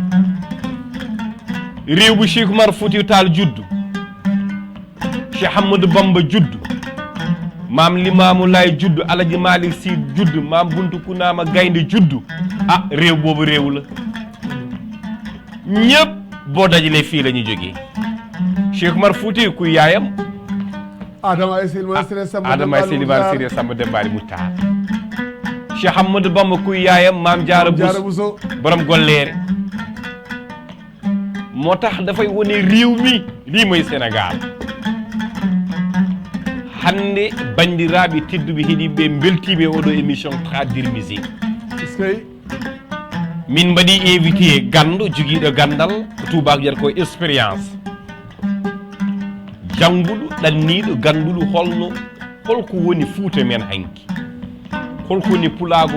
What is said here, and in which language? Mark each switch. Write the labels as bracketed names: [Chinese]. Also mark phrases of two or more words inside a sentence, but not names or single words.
[Wolof] réew bu Cheikh Omar Foutiyou Tall judd Cheikh Ahmadou Bamba judd maam Limaamu Laay judd Alaji Malick Sy judd maam Buntu Kunaama Gaynde judd ah réew boobu réew la ñépp boo dajalee fii la ñu jógee Cheikh Omar Foutiyou kuy yaayam Adama Aysi Siré Samba Dembaali Muxtaar Cheikh Ahmadou Bamba kuy yaayam maam Jaara Buso borom golleere moo tax dafay wone réew mi lii mooy Sénégal [Fula] hande bandiraɓe tedduɓe heeɗiɓe beltiɓe oɗo [French] émission traduire musique [Fula] min mbaɗi invité ganndo joguiɗo gandal ko tubako wiyata ko expérience jannguɗo ɗanniɗo ganduɗo holko woni Fuuta men hanki holko woni pulago